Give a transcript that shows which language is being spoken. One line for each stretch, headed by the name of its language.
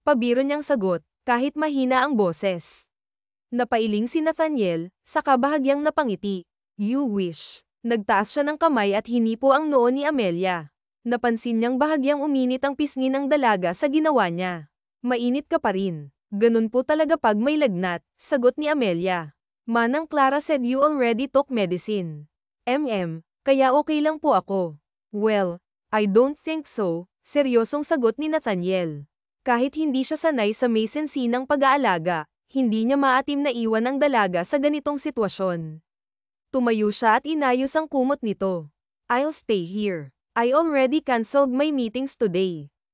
Filipino: Pabiro niyang sagot, kahit mahina ang boses. Napailing si Nathaniel, saka bahagyang napangiti.
English: You wish.
Filipino: Nagtaas siya ng kamay at hinipo ang noo ni Amelia. Napansin niyang bahagyang uminit ang pisngi ng dalaga sa ginawa niya. Mainit ka pa rin. Ganun po talaga pag may lagnat, sagot ni Amelia.
English: Manang Clara said you already took medicine.
Filipino: Kaya okay lang po ako.
English: Well, I don't think so,
Filipino: seryosong sagot ni Nathaniel. Kahit hindi siya sanay sa may sensinang pag-aalaga, hindi niya maatim na iwan ang dalaga sa ganitong sitwasyon. Tumayo siya at inayos ang kumot nito.
English: I'll stay here. I already cancelled my meetings today.